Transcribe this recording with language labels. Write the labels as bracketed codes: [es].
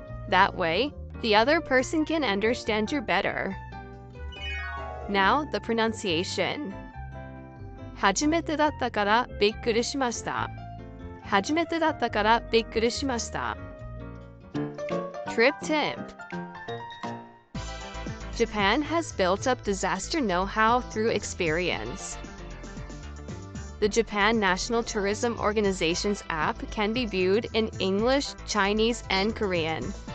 [en] That way, the other person can understand you better. Now, the pronunciation. [ja] 初めてだったからびっくりしました。初めてだったからびっくりしました。 [en] Trip tip. Japan has built up disaster know-how through experience. The Japan National Tourism Organization's app can be viewed in English, Chinese, and Korean.